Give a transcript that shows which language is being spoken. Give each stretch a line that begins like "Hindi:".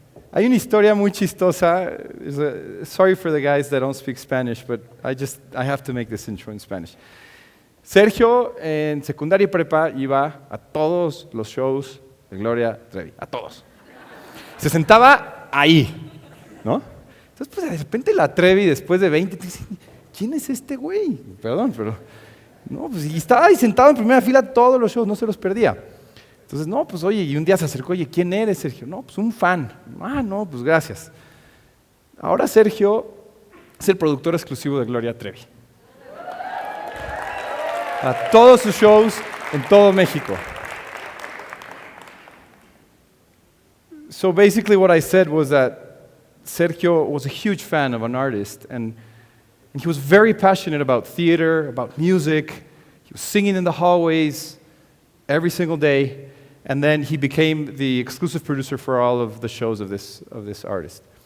Spanish: Hay una historia muy chistosa.
English: Sorry for the guys that don't speak Spanish, but I have to make this intro in Spanish.
Spanish: Sergio en secundaria y prepa iba a todos los shows de Gloria Trevi, a todos. Se sentaba ahí, ¿no? Entonces, pues de repente la Trevi, después de 20, te dice, ¿quién es este güey? Perdón, pero... No, pues y estaba ahí sentado en primera fila todos los shows, no se los perdía. Entonces, no, pues oye, y un día se acercó, oye, ¿quién eres, Sergio? No, pues un fan. No, pues gracias. Ahora Sergio es el productor exclusivo de Gloria Trevi. A todos sus shows en todo México.
English: So basically what I said was that Sergio was a huge fan of an artist, and he was very passionate about theater, about music. He was singing in the hallways every single day, and then he became the exclusive producer for all of the shows of this artist.